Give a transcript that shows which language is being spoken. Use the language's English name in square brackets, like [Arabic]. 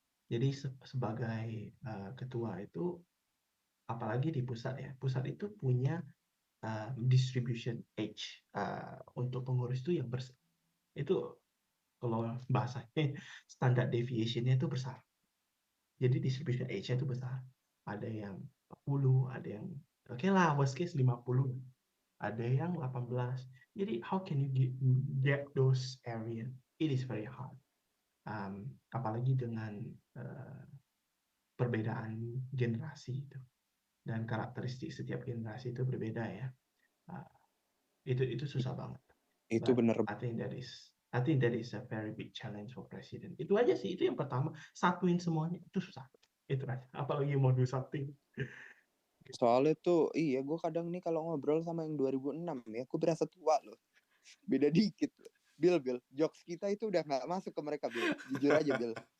[Indonesian] Jadi sebagai ketua itu, apalagi di pusat ya, pusat itu punya [English] distribution age [Indonesian] untuk pengurus itu yang itu kalau bahasanya standar deviation-nya itu besar. Jadi distribution age-nya itu besar. Ada yang 40, ada yang oke lah, [English] worst case [Indonesian] 50, ada yang 18. Jadi [English] how can you get those area? It is very hard. [Indonesian] Apalagi dengan perbedaan generasi itu dan karakteristik setiap generasi itu berbeda ya. Uh, itu susah banget. Itu [English] But [Indonesian] bener. [English] I think that is a very big challenge for president. [Indonesian] Itu aja sih, itu yang pertama. Satuin semuanya itu susah. Itu aja. Apalagi mau [English] do something. [Indonesian] Soalnya tuh iya gue kadang nih kalau ngobrol sama yang 2006 ya gue berasa tua loh. Beda dikit loh. Bill, jokes kita itu udah gak masuk ke mereka Bill. Jujur aja Bill.